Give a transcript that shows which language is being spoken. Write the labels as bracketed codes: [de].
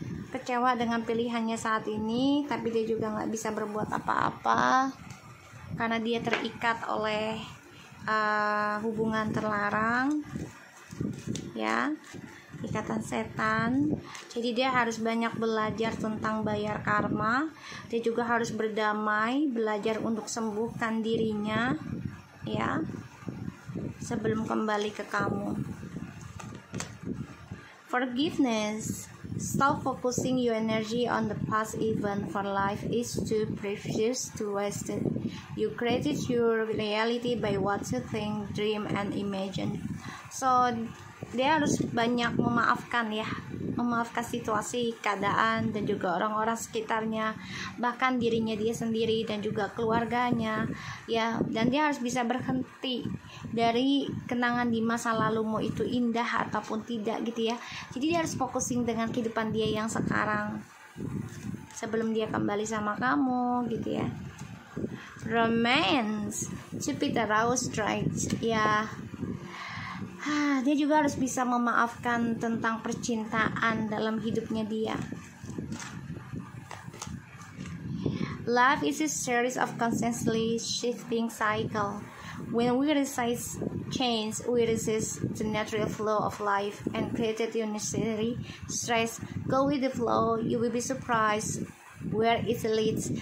[id] Kecewa dengan pilihannya saat ini, tapi dia juga nggak bisa berbuat apa-apa karena dia terikat oleh hubungan terlarang ya, ikatan setan. Jadi dia harus banyak belajar tentang bayar karma. Dia juga harus berdamai, belajar untuk sembuhkan dirinya ya, sebelum kembali ke kamu. [en] Forgiveness. Stop focusing your energy on the past event, for life is too precious to waste it. You created your reality by what you think, dream, and imagine. [id] So dia harus banyak memaafkan ya, memaafkan situasi, keadaan, dan juga orang-orang sekitarnya, bahkan dirinya dia sendiri dan juga keluarganya ya. Dan dia harus bisa berhenti dari kenangan di masa lalu, mau itu indah ataupun tidak gitu ya. Jadi dia harus fokusin dengan kehidupan dia yang sekarang sebelum dia kembali sama kamu gitu ya. [en] Romance. Jupiter Rose Strikes ya. [id] Dia juga harus bisa memaafkan tentang percintaan dalam hidupnya dia. [en] Life is a series of constantly shifting cycle. When we resist change, we resist the natural flow of life and created unnecessary stress. Go with the flow, you will be surprised where it leads.